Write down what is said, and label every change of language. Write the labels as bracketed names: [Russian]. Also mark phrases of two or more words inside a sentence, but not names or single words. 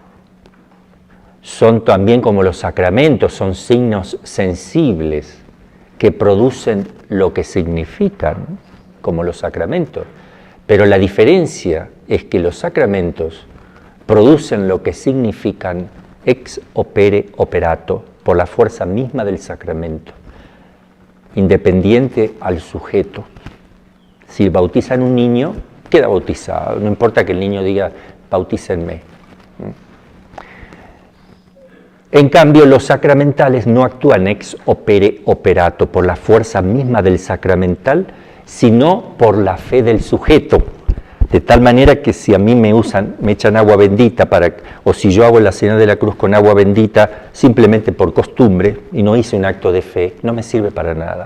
[Spanish] Son también como los sacramentos, son signos sensibles que producen lo que significan, como los sacramentos. Pero la diferencia es que los sacramentos producen lo que significan [Latin] ex opere operato, [Spanish] por la fuerza misma del sacramento, independiente al sujeto. Si bautizan un niño, queda bautizado, no importa que el niño diga, bautícenme. En cambio, los sacramentales no actúan [Latin] ex opere operato, [Spanish] por la fuerza misma del sacramental, sino por la fe del sujeto. De tal manera que si a mí me echan agua bendita, o si yo hago la señal de la cruz con agua bendita simplemente por costumbre, y no hice un acto de fe, no me sirve para nada.